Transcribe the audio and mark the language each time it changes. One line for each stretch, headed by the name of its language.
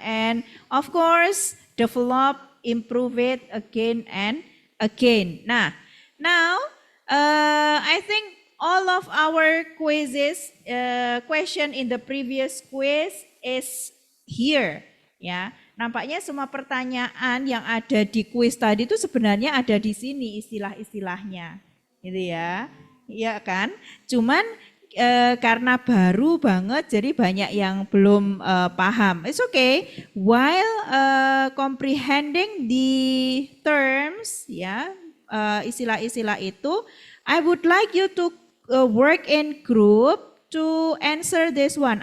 English: And of course, develop, improve it again and again. Now I think all of our quizzes, question in the previous quiz is here ya.
Indonesian: Nampaknya semua pertanyaan yang ada di kuis tadi itu sebenarnya ada di sini istilah-istilahnya, gitu ya, iya kan? Cuman karena baru banget, jadi banyak yang belum paham.
English: It's okay. While comprehending the terms, ya,
Indonesian: istilah-istilah itu,
English: I would like you to work in group to answer this one.